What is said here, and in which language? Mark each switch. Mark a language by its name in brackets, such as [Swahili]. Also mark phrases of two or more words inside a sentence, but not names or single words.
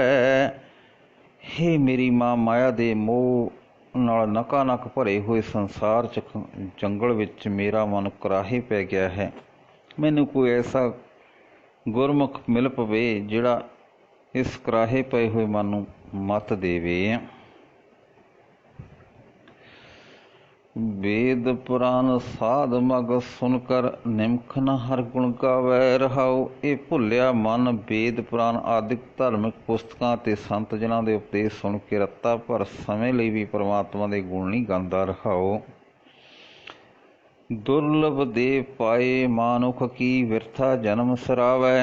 [Punjabi] ਹੇ ਮੇਰੀ ਮਾਂ, ਮਾਇਆ ਦੇ ਮੋਹ ਨਾਲ ਨਕਾ ਨਕ ਭਰੇ ਹੋਏ ਸੰਸਾਰ ਚ ਜੰਗਲ ਵਿੱਚ ਮੇਰਾ ਮਨ ਕੁਰਾਹੇ ਪੈ ਗਿਆ ਹੈ। ਮੈਨੂੰ ਕੋਈ ਐਸਾ ਗੁਰਮੁਖ ਮਿਲ ਪਵੇ ਜਿਹੜਾ ਇਸ ਕੁਰਾਹੇ ਪਏ ਹੋਏ ਮਨ ਨੂੰ ਮੱਤ ਦੇਵੇ। [Hindi] वेद पुराण साध मग सुनकर निमख न हर गुण गावै रहाओ। [Punjabi] ਇਹ ਭੁੱਲਿਆ ਮਨ ਵੇਦ ਪੁਰਾਣ ਆਦਿਕ ਧਾਰਮਿਕ ਪੁਸਤਕਾਂ ਤੇ ਸੰਤ ਜਨਾਂ ਦੇ ਉਪਦੇਸ਼ ਸੁਣ ਕੇ ਰੱਤਾ ਭਰ ਸਮੇਂ ਲਈ ਵੀ ਪਰਮਾਤਮਾ ਦੇ ਗੁਣ ਨਹੀਂ ਗਾਉਂਦਾ ਰਹਾਓ। [Hindi] ਦੁਰਲਭ ਦੇ ਪਾਏ ਮਾਨੁਖ ਕੀ ਵਿਰਥਾ ਜਨਮ ਸਰਾਵੈ।